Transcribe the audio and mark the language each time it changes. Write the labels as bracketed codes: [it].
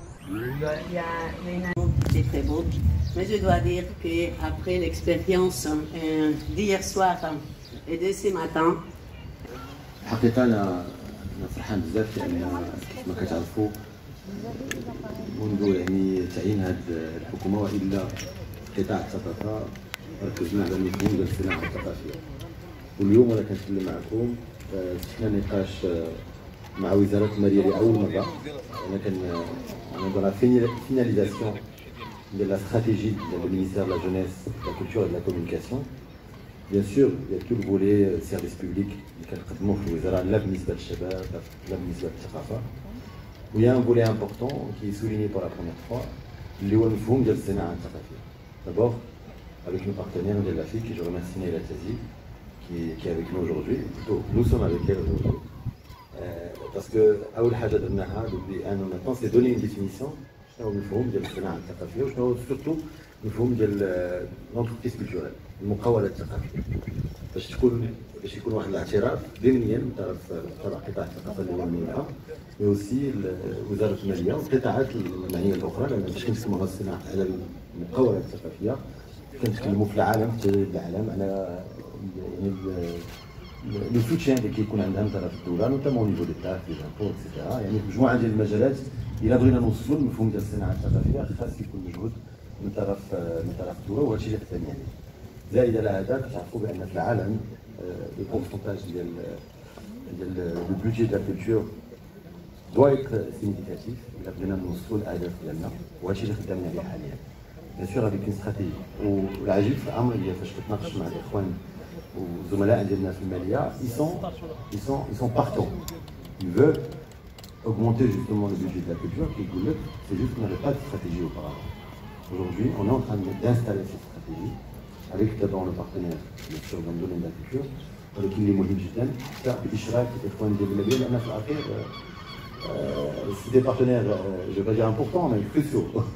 [fr] Il y a une année qui était très beau, mais je dois dire qu'après l'expérience d'hier soir et de ce matin, [ar] الحقيقة أنا فرحان بزاف لأن كيف ما كتعرفوا منذ يعني تعيين هذه الحكومة وإلا قطاع الثقافة ركزنا على المفهوم ديال الصناعة الثقافية. واليوم أنا كنتكلم معكم شفنا نقاش مع وزارة المالية لأول مرة. أنا [fr] dans la finalisation de la stratégie du ministère de la Jeunesse, de la Culture et de la Communication. Bien sûr, il y a tout le volet service public [ar] اللي كنقدموه في الوزارة لا بالنسبة للشباب لا بالنسبة للثقافة. [fr] وil y a un volet important qui est souligné pour la première fois [ar] اللي هو المفهوم ديال الصناعة الثقافية. [fr] D'abord, avec nos partenaires de l'Afrique, et je remercie Naila Tazi qui est avec nous aujourd'hui. Plutôt, nous sommes avec elle aujourd'hui. Parce que [ar] أول حاجة درناها [fr] depuis un an maintenant, c'est donner une définition [ar] شنو هو المفهوم ديال الصناعة الثقافية وشنو هو [fr] surtout المفهوم ديال l'entreprise culturelle. [ar] المقاولة الثقافية باش يكون واحد الاعتراف ضمنيا من طرف قطاع الثقافة اللي هو المنحة وأوسي وزارة المالية والقطاعات المعنية الأخرى. لأن باش كنتكلموا على المقاولة الثقافية كنتكلموا في العالم في العالم على يعني [fr] لو سوتيان [ar] اللي كيكون عندها من طرف الدولة [fr] نوتامون نيفو دي تاكس دي زامبور اكسيتيرا. [ar] يعني مجموعة ديال المجالات إلا بغينا نوصلوا المفهوم ديال الصناعة الثقافية خاص يكون مجهود من طرف الدولة وهذا الشيء اللي خدام يعني. زائد على هذا كتعرفوا بان في العالم البورسونتاج ديال لو بودجي ديال الكولتور [fr] doit être significatif [ar] الا بغينا نوصلوا الاهداف ديالنا وهذا الشيء اللي خدامين عليه حاليا. [fr] بيان سور افيك اون استراتيجي. [ar] والعجيب في الامر اللي فاش كتناقش مع الاخوان والزملاء ديالنا في الماليه [fr] ils sont partants. Ils veulent augmenter justement le budget de la culture. C'est juste qu'on n'avait pas de stratégie auparavant. Aujourd'hui, on est en train d'installer cette stratégie avec d'abord le partenaire bien sûr dans le domaine de la culture [ar] ولكن اللي مهم جدا بإشراك الإخوان ديال المالية لأن في الأخير [fr] c'est des partenaires je vais pas dire importants mais cruciaux.